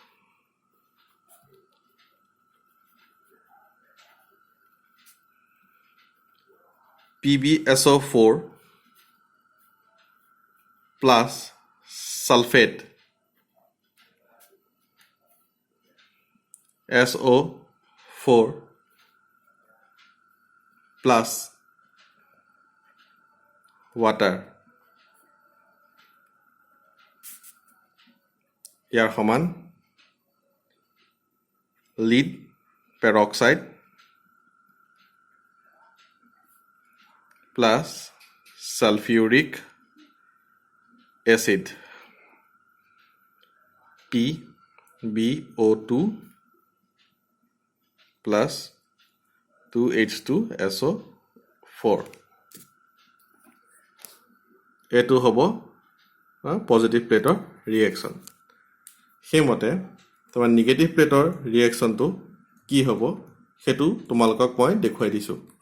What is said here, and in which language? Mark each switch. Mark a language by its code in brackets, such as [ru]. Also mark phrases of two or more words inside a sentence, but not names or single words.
[en] PbSO4 plus sulfate SO4 plus water [as] ইয়াৰ সমান [en] lead peroxide plus sulfuric acid PbO2 [as] plus 2H2SO4 এটো হ'ব [en] positive plate reaction [as] সেইমতে তোমাৰ [en] negative plate reaction [as] কি হ'ব হেতু তোমালোকক মই দেখুৱাই দিছো